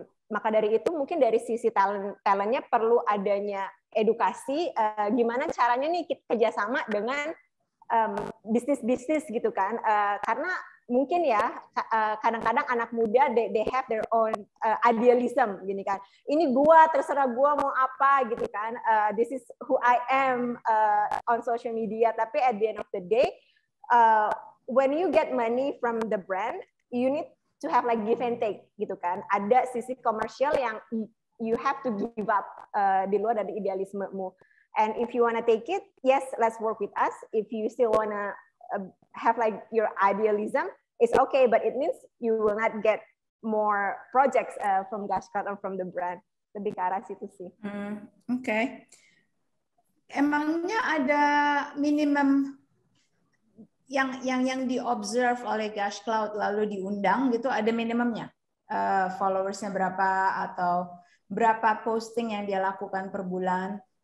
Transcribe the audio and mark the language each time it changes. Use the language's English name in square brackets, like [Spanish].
[Indonesian] Maka dari itu mungkin dari sisi talentnya perlu adanya edukasi, gimana caranya nih kita kerjasama dengan bisnis gitu kan, karena mungkin ya kadang-kadang anak muda [English] they have their own idealism [Indonesian] gini kan, ini terserah gua mau apa gitu kan, [English] this is who I am on social media, [Indonesian] tapi [English] at the end of the day when you get money from the brand, you need to have like give and take [Indonesian] gitu kan. Ada sisi komersial yang [English] you have to give up [Indonesian] di luar dari idealismemu. [English] And if you wanna take it, yes, let's work with us. If you still wanna have like your idealism, it's okay, but it means you will not get more projects from Gashcloud or from the brand. [Indonesian] Lebih ke arah situ sih. [English] Okay. [Indonesian] Emangnya ada minimum yang di-observe oleh Gashcloud lalu diundang gitu, ada minimumnya? Followersnya berapa atau berapa posting yang dia lakukan per bulan?